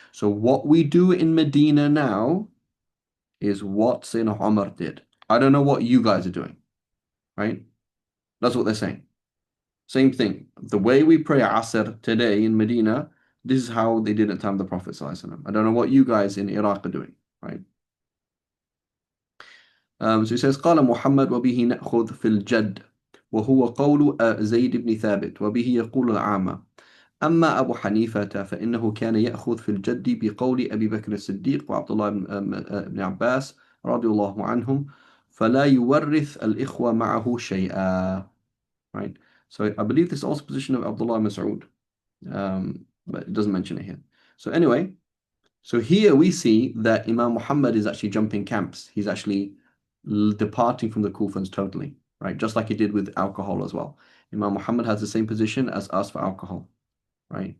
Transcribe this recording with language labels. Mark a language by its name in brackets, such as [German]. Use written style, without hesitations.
[English] So what we do in Medina now is what Sayyidina Umar did. I don't know what you guys are doing, right? That's what they're saying. Same thing. The way we pray Asr today in Medina, this is how they did at the time of the Prophet ﷺ. I don't know what you guys in Iraq are doing, right? So he says [Arabic] قال محمد وبه نأخذ في الجد وهو قول زيد بن ثابت وبه يقول العامة أما أبو حنيفة فإنه كان يأخذ في الجد بقول أبي بكر الصديق وعبد الله بن عباس رضي الله عنهم فلا يورث الإخوة معه شيئا. [English] Right? So I believe this is also position of Abdullah ibn Mas'ud, but it doesn't mention it here. So anyway, so here we see that Imam Muhammad is actually jumping camps. He's actually departing from the Kufans totally, right? Just like he did with alcohol as well. Imam Muhammad has the same position as us for alcohol, right?